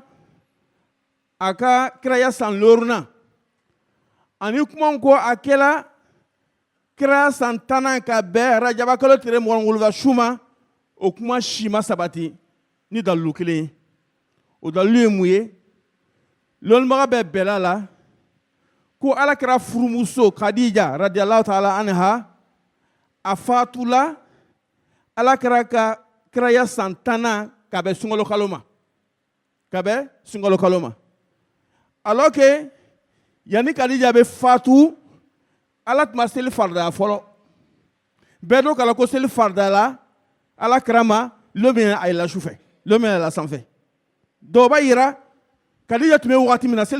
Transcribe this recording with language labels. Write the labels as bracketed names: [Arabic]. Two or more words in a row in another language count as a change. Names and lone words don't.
[Bambara] a ka kiraya san 5nan ani kuma min ko a kɛra kiraya san 10nan ka bɛn Rajaba kalo tile 27 su ma o kuma si ma sabati ni dalilu kelen ye o dalilu ye mun ye lɔnnibaga bɛ bɛɛla la ko Alakira furumuso Khadija [Arabic] رضي الله تعالى عنها [Bambara] a fatula Alakira ka kiraya san 10nan ka bɛn sunkalo kalo ma [French] alors que [Bambara] yani Khadija bɛ fatu Ala tun ma seli faridaya fɔlɔ bɛɛ dɔ kala ko seli farida la alakira ma lo min a yɛlɛla su fɛ lo min a yɛlɛla sanfɛ dɔw b'a yira kadija tun bɛ wagati min na seli